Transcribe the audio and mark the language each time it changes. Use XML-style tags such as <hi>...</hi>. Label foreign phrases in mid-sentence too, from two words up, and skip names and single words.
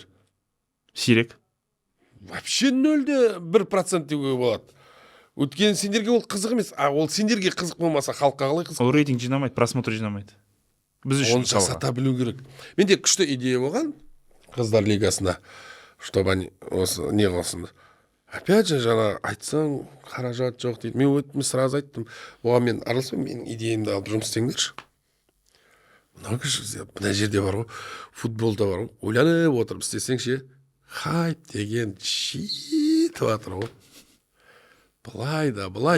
<kk>Сирек. Вообще 0,1% деуге болады. Өткен сендерге ол қызық емес. Ол сендерге қызық болмаса, халыққа қалай қызық? Ол рейтинг жинамайды, просмотр жинамайды. Біз үшін оны жасата білу керек. Менде күшті идея болған қыздар лигасына,</kk> <ru>чтобы они не қылсын. Опять же,</ru> <kk>жаңа айтсаң, қаражат жоқ дейді. Мен сразу айттым. Оған мен араласпаймын, менің идеямды алып жұмыс істеңдерші. Мына жерде бар ғой, футболда бар ғой. Ойланып отырып істесең ше, хайп деген жетіп жатыр ғой. Былай да былай.</kk>